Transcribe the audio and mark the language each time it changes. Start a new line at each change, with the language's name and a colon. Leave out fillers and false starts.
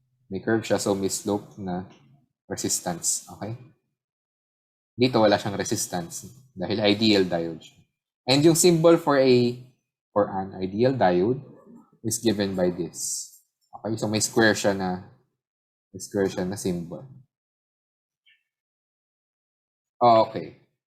Filipino: May curve siya, so may slope na resistance. Okay? Dito wala siyang resistance dahil ideal diode siya.
English: And yung symbol for an ideal diode is given by this.
Filipino: Okay, so may square siya na symbol. Okay.